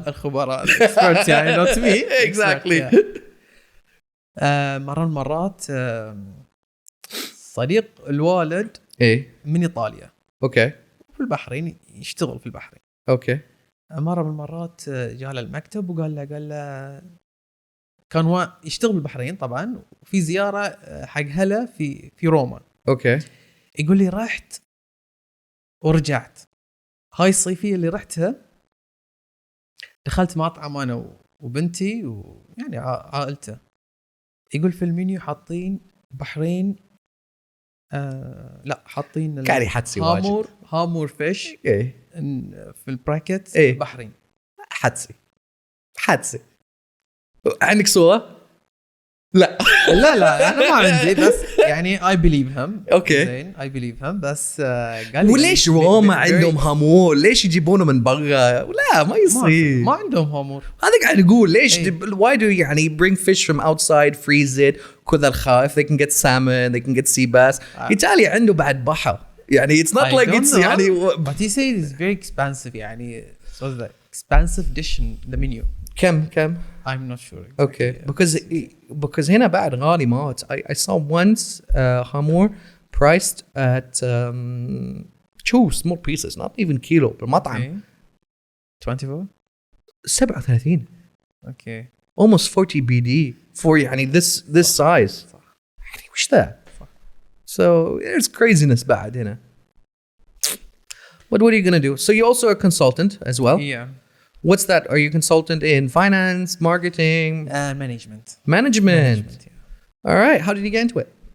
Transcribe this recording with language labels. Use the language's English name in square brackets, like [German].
[English] الخبراء experts يعني not me. Exactly. [Arabic] مرة من المرات صديق الوالد من إيطاليا. [English] Okay. [Arabic] في البحرين يشتغل في البحرين. [English] Okay. [Arabic] مرة من المرات جاء له المكتب وقال له كان هو يشتغل بالبحرين طبعا وفي زيارة حق هلا في روما. [English] Okay. [Arabic] يقول لي رحت ورجعت. هاي الصيفية اللي رحتها دخلت مطعم أنا وبنتي ويعني عائلته. يقول في المنيو حاطين بحرين لا حاطين كاري حدسي واجد. هامور فيش في البراكت بحرين. حدسي. عندك صورة؟ لا انا ما عندي بس يعني [English] I believe him. [Arabic] اوكي زين [English] I believe him [Arabic] بس قال لي وليش روما عندهم هامور؟ ليش يجيبونه من برا؟ لا ما يصير. ما عندهم هامور. هذا قاعد يقول ليش [English] why do يعني bring fish from outside freeze it [Arabic] كذا الخايف [English] they can get salmon they can get sea bass. [Arabic] إيطاليا عنده بعد بحر يعني [English] it's not like it's [Arabic] يعني [English] but he said it's very expensive يعني so the expensive dish in the menu. [Arabic] كم [English] I'm not sure exactly. Okay because [Arabic] هنا بعد غالي موت. [English] I saw once hamur priced at two small pieces not even kilo بالمطعم. 24 37. Okay. Almost 40 BD for يعني this size. [Arabic] يعني وش ذا؟ [English] So there's craziness [Arabic] بعد هنا. [English] But what are you gonna do? So you also are a consultant as well. Yeah. What's that? Are you a consultant in finance, marketing, management? Management. Yeah. All right. How did you get into it?